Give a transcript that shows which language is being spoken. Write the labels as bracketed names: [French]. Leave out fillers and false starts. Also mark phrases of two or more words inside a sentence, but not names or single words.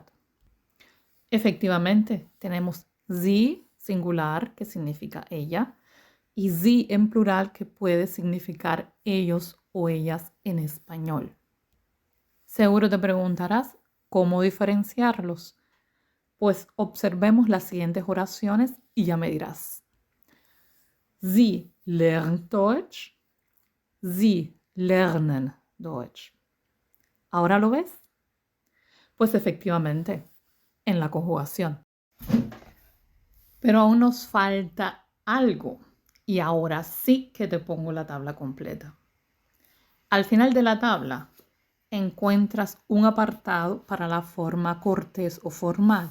[Spanish] Efectivamente, tenemos sie singular, que significa ella, y sie en plural, que puede significar ellos o ellas en español. Seguro te preguntarás cómo diferenciarlos. Pues observemos las siguientes oraciones y ya me dirás. [German] Sie lernt Deutsch. Sie lernen Deutsch. [Spanish] ¿Ahora lo ves? Pues efectivamente, en la conjugación. Pero aún nos falta algo. Y ahora sí que te pongo la tabla completa. Al final de la tabla encuentras un apartado para la forma cortés o formal.